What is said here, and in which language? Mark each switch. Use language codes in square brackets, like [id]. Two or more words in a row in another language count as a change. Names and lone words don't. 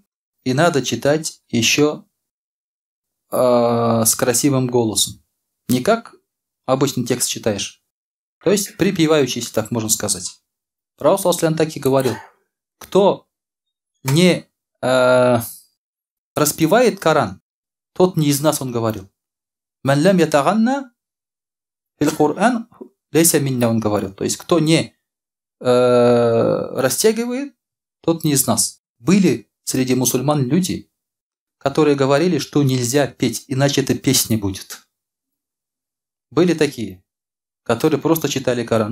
[ru] И надо читать еще с красивым голосом. Не как обычный текст читаешь. То есть припевающийся, так можно сказать. Пророк саллаллаху так и говорил. Кто не распевает Коран, тот не из нас, он говорил. [ar] من لم يتغن بالقرآن ليس منا, [ru] он говорил. То есть кто не растягивает, тот не из нас. Были среди мусульман люди, которые говорили, что нельзя петь, иначе это песня будет. Были такие, которые просто читали Коран.